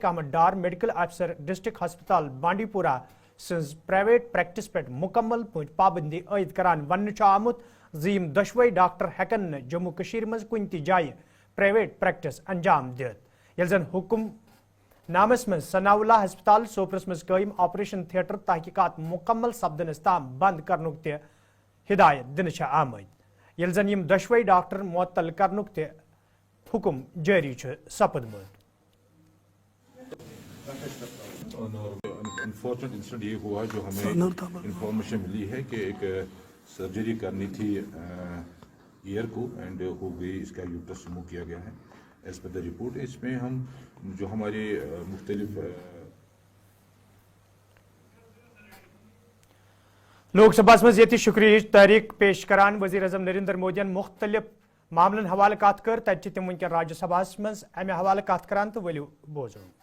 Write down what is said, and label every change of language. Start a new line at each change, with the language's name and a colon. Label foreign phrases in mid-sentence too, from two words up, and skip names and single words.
Kashmiri: احمد ڈار
English: medical officer district hospital
Kashmiri: بانڈی پورہ سٕنٛز
English: private practice
Kashmiri: پٮ۪ٹھ مکمل پٲٹھۍ پابندی عائد کران وننہٕ چھُ آمُت زِ یِم دۄشوے ڈاکٹر ہٮ۪کن نہٕ جموں کٔشیٖرِ منٛز کُنہِ تہِ جایہِ
English: private practice
Kashmiri: انجام دِتھ، ییٚلہِ زن حکم نامس مز ثناء اللہ ہسپتال سوپرس مز قائم
English: operation theatre
Kashmiri: تحقیقات مکمل سپدنس تام بند کرنُک تہِ ہدایت دِنہٕ چھِ آمٕتۍ، ییٚلہِ زن یِم دۄشوے ڈاکٹر معطل کرنُک تہِ حکم جٲری چھُ سپدمُت۔
English: unfortunate incident
Urdu: یہ ہوا جو ہمیں انفارمیشن ملی ہے کہ ایک سرجری کرنی تھی ایئر کو اینڈ ہو گئی، اس کا
English: uterus remove
Urdu: کیا گیا ہے
English: as per the report.
Urdu: اس میں ہم جو ہمارے مختلف
Kashmiri: لوک سبھا مز یہ شکریہ تحریک پیش کران وزیر اعظم نریندر مودین مختلف معاملن حوالہ کت کر، تتہ تم ونکین راجیہ سبھا مز امہ حوالہ کت کران تو ولو بوزو۔